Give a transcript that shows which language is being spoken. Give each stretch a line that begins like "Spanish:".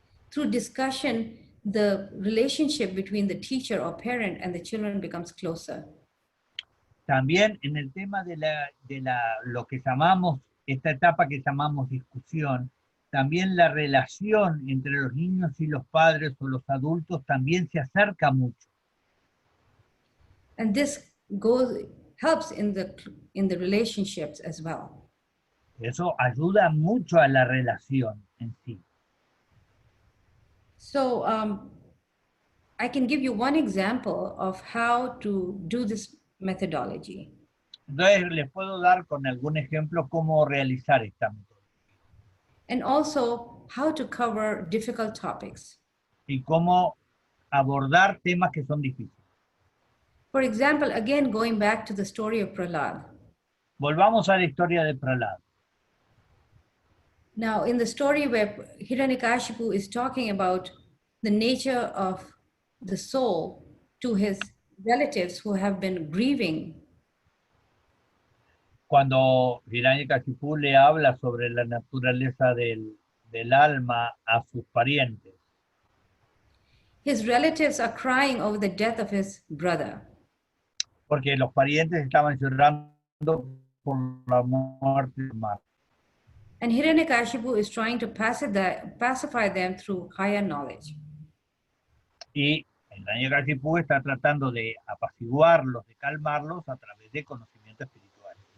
English: Through discussion, the relationship between the teacher or parent and the children becomes closer.
Spanish: También en el tema de lo que llamamos, esta etapa que llamamos discusión, también la relación entre los niños y los padres o los adultos también se acerca mucho.
English: And this helps in the relationships as well.
Spanish: Eso ayuda mucho a la relación en sí.
English: So I can give you one example of how to do this methodology.
Spanish: Entonces les puedo dar con algún ejemplo cómo realizar esta metodología.
English: And also how to cover difficult topics.
Spanish: Y cómo abordar temas que son difíciles.
English: For example, again, going back to the story of Prahlad.
Spanish: Volvamos a la historia de Prahlad.
English: Now, in the story where Hiranyakashipu is talking about the nature of the soul to his relatives who have been grieving.
Spanish: Cuando Hiranyakashipu le habla sobre la naturaleza del alma a sus parientes.
English: His relatives are crying over the death of his brother.
Spanish: Porque los parientes estaban llorando por la muerte de su hermano.
English: And Hiranyakashipu is trying to pacify them through higher knowledge.
Spanish: Y Hiranyakashipu está tratando de apaciguarlos, de calmarlos a través de conocimiento espiritual.